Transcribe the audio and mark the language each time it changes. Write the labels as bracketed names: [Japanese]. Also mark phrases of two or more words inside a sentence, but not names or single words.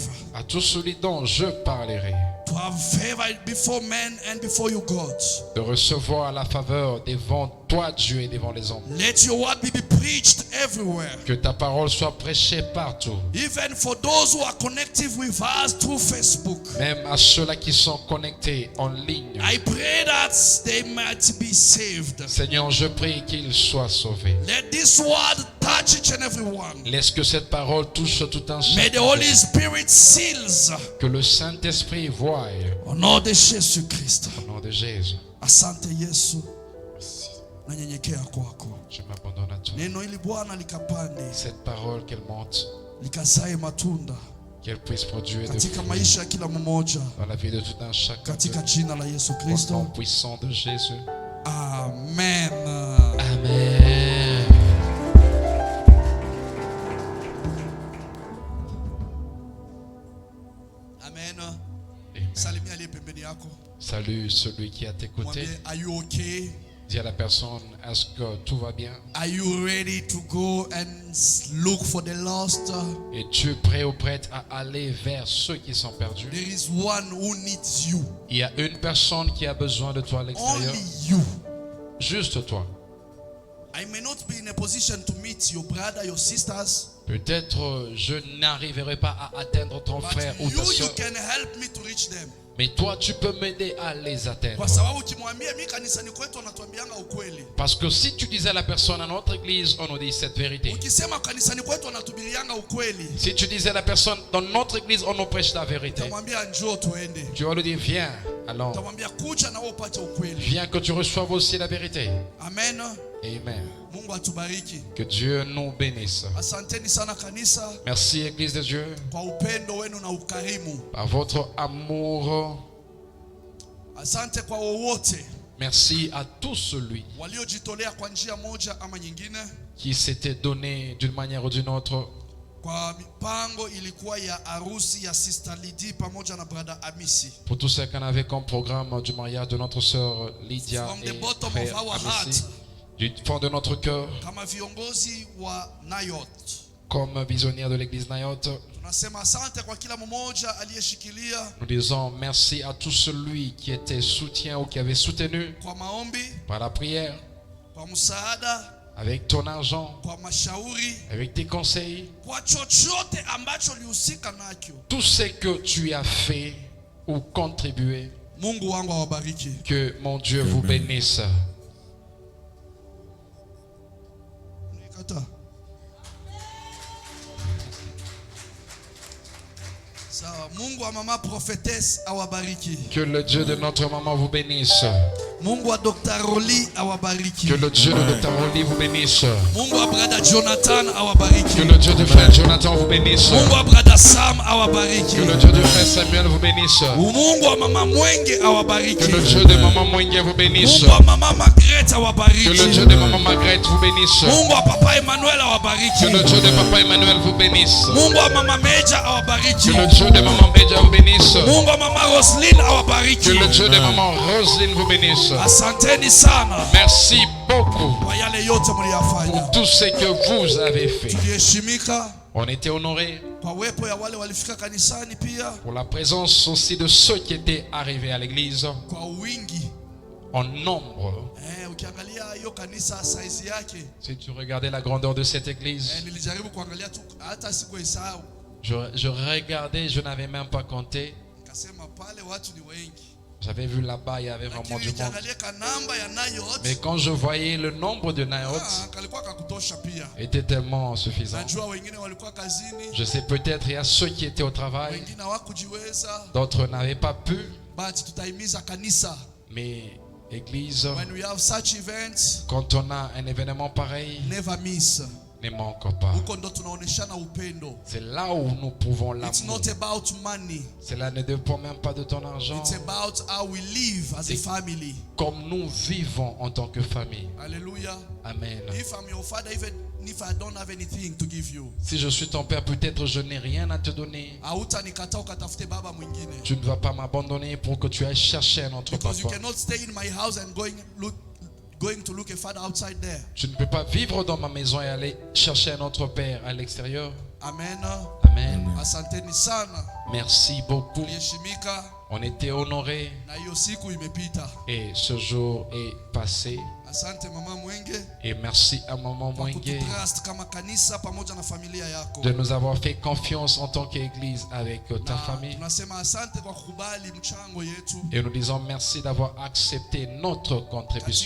[French] À tous celui dont je parlerai. [English] To have favor before men and before you, God. [French] De recevoir la faveur devant toi, Dieu, et devant les hommes. [English] Let your word be preached everywhere. [French] Que ta parole soit prêchée partout. [English] Even for those who are connected with us through Facebook. [French] Même à ceux-là qui sont connectés en ligne. [English] I pray that they might be saved. [French] Seigneur, je prie qu'ils soient sauvés. [English] Let this word touch each and every one. [French] Laisse que cette parole touche tout un [English] May [French] chacun. [English] the Holy Spirit seals. [French] Que le Saint-Esprit voie. Au nom de Jésus Christ. Au nom de Jésus. [Swahili] Asante Yesu. Nanyenyekea kwako. [French] Je m'abandonne à toi. [Swahili] Neno hili Bwana likapande. [French] Cette parole qu'elle monte. [Swahili] Likasae matunda. [French] Qu'elle puisse produire de [Swahili] katika [French] fruits [Swahili] maisha ya kila mmoja. [French] dans la vie de tout un chacun. [Swahili] Katika jina la Yesu [French] Au nom [Swahili] Kristo. [French] puissant de Jésus. Amen. Amen. Amen. Amen. [Swahili] Salimia aliye pembeni yako. [French] Salut celui qui a t'écouté. [Swahili] Mwambie, [English] are you okay? [French] Dis à la personne, est-ce que tout va bien? [English] Are you ready to go and look for the lost? [French] Es-tu prêt ou prête à aller vers ceux qui sont perdus? [English] There is one who needs you. [French] Il y a une personne qui a besoin de toi à l'extérieur. [English] Only you. [French] Juste toi. [English] I may not be in a position to meet your brother, your sisters. [French] Peut-être je n'arriverai pas à atteindre ton [English] But [French] frère ou ta [English] you [French] soeur. [English] can help me to reach them. [French] Mais toi, tu peux m'aider à les atteindre. [Swahili] Kwa sababu ukimwambia mimi kanisani kwetu anatuambianga ukweli. [French] Parce que si tu disais à la personne à notre église, on nous dit cette vérité. [Swahili] Ukisema kanisani kwetu anatubirianga ukweli. [French] Si tu disais à la personne dans notre église, on nous prêche la vérité. [Swahili] Utamwambia njoo tuende. [French] Tu vas lui dire, viens, allons. [Swahili] Utamwambia kuja na wewe upate ukweli. [French] Viens que tu reçoives aussi la vérité. Amen. Amen. [Swahili] Mungu atubariki. [French] Que Dieu nous bénisse. [Swahili] Asanteni sana kanisa [French] Merci Église de Dieu [Swahili] kwa upendo wenu na ukarimu. [French] par votre amour. [Swahili] Asante kwa wowote [French] Merci à tout celui [Swahili] waliojitolea kwa njia moja ama nyingine. [French] qui s'était donné d'une manière ou d'une autre. [Swahili] Kwa mipango ilikuwa ya harusi ya Sister Lydie pamoja na brother Amisi. [French] Pour tous ceux qu'on avait comme programme du mariage de notre sœur Lydia [English] From the [French] et [English] bottom [French] frère [English] of our [French] Amissi, [English] heart. [French] du fond de notre cœur, [Swahili] Kama viongozi wa Nayot, [French] comme visionnaire de l'église Nayot, [Swahili] tunasema asante kwa kila mmoja aliyeshikilia [French] nous disons merci à tout celui qui était soutien ou qui avait soutenu [Swahili] kwa maombi, [French] par la prière, [Swahili] kwa msaada, [French] avec ton argent, [Swahili] kwa mashauri, [French] avec tes conseils, [Swahili] kwa chochote ambacho lihusika nacho. [French] tout ce que tu as fait ou contribué. [Swahili] Mungu wangu awabariki. [French] Que mon Dieu vous bénisse. [Swahili] Nikata. Sawa, Mungu wa mama prophetess awabariki. [French] Que le Dieu de notre maman vous bénisse. [Swahili] Mungu wa Dr. Roli awabariki. [French] Que le Dieu de Dr. Oli vous bénisse. [Swahili] Mungu wa brother Jonathan awabariki. [French] Que le Dieu de frère Jonathan vous bénisse. [Swahili] Mungu wa brother Sam awabariki. [French] Que le Dieu de frère Samuel vous bénisse. [Swahili] Mungu wa mama Mwenge awabariki. [French] Que le Dieu de maman Mwenge vous bénisse. [Swahili] Mungu wa mama Margaret awabariki. [French] Que le Dieu de maman Margaret vous bénisse. [Swahili] Mungu wa papa Emmanuel awabariki. [French] Que le Dieu de papa Emmanuel vous bénisse. [Swahili] Mungu wa mama Meja awabariki. [French] Que le Dieu de maman Meja vous bénisse. [Swahili] Mungu wa mama Roslyn awabariki. [French] Que le Dieu de maman Roselyne vous bénisse. [Swahili] Asanteni sana [French] Merci beaucoup [Swahili] kwa yale yote mliyafanya. [French] pour tout ce que vous avez fait. [Swahili] Tuliheshimika [French] On était honorés [Swahili] kwa uwepo ya wale walifika kanisani, pia [French] pour la présence aussi de ceux qui étaient arrivés à l'église [Swahili] kwa wingi. [French] en nombre. [Swahili] Ukiangalia hiyo kanisa size yake, [French] Si tu regardais la grandeur de cette église, [Swahili] nilijaribu kuangalia tu, hata sikuhesabu. [French] je regardais, je n'avais même pas compté. [Swahili] Nikasema pale watu ni wengi. [French] J'avais vu là-bas, il y avait vraiment [Swahili] Lakini [French] du monde. [Swahili] ukiangalia kanamba ya Nayot, [French] Mais quand je voyais le nombre de Nayot, [Swahili] kalikuwa kakutosha pia. [French] était tellement suffisant. [Swahili] Najua wengine walikuwa kazini, [French] Je sais peut-être il y a ceux qui étaient au travail, [Swahili] wengine hawakujiweza, [French] d'autres n'avaient pas pu, [Swahili] but tutaimiza kanisa, [French] mais église, [English] when we have such events, [French] quand on a un événement pareil, [English] never miss. [French] ne manque pas. [Swahili] Huko ndo tunaoneshana upendo. [French] C'est là où nous pouvons [English] It's [French] l'amour. [English] not about money. [French] Cela ne dépend même pas de ton argent. [English] It's about how we live as a family. [French] Comme nous vivons en tant que famille. Hallelujah. Amen. [English] If I'm your father, even if I don't have anything to give you, [French] Si je suis ton père, peut-être je n'ai rien à te donner. [Swahili] hautanikataa ukatafute baba mwingine. [French] Tu ne vas pas m'abandonner pour que tu ailles chercher un autre [English] Because you [French] papa. [English] cannot stay in my house and going to look a father outside there. [French] Tu ne peux pas vivre dans ma maison et aller chercher un autre père à l'extérieur. Amen. Amen. Amen. [Swahili] Asanteni sana. [French] Merci beaucoup. [Swahili] Tuliheshimika. [French] On était honorés. [Swahili] Na hiyo siku imepita. [French] Et ce jour est passé. [Swahili] Asante Mama Mwenge. [French] Et merci à Maman Mwenge [Swahili] kama kanisa pamoja na familia yako. [French] de nous avoir fait confiance en tant qu'église avec ta famille. [Swahili] Tunasema asante kwa kukubali mchango yetu. [French] Et nous disons merci d'avoir accepté notre contribution